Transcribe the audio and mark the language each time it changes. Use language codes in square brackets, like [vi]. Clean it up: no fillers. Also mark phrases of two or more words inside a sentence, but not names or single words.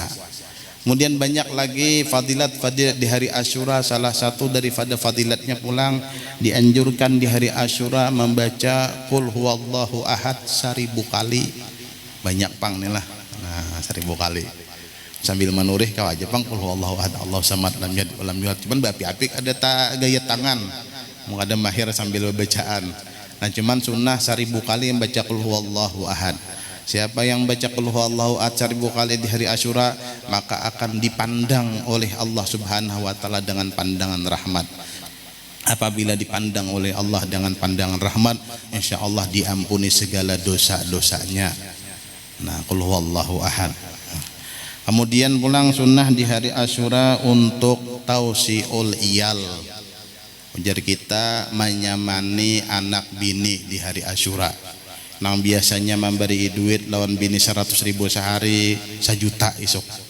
[id] Kemudian banyak lagi fadilat-fadilat di hari Asyura. Salah satu daripada fadilatnya pulang dianjurkan di hari Asyura membaca [ar] قل هو الله أحد [id] 1000 kali. [bjn] Banyak pang nih lah. Nah, 1000 kali. Sambil menurih kau aja pang [ar] قل هو الله أحد الله الصمد لم يلد ولم يولد. [bjn] Cuman apik ada gaya tangan. Mau ada mahir sambil bacaan. [id] Nah cuman sunnah 1000 kali yang baca [ar] قل هو الله أحد. [id] Siapa yang baca [ar] قل هو الله أحد [id] 1000 kali di hari Asyura, maka akan dipandang oleh Allah [ar] سبحانه وتعالى [id] dengan pandangan rahmat. Apabila dipandang oleh Allah dengan pandangan rahmat, insyaallah diampuni segala dosa-dosanya. [ar] Nah قل هو الله أحد. [id] Kemudian pulang sunnah di hari Asyura untuk tausiul iyal. [bjn] Jadi kita menyamani anak bini di hari Asyura. Nang biasanya memberi duit lawan bini 100.000 sehari, 1 juta isuk.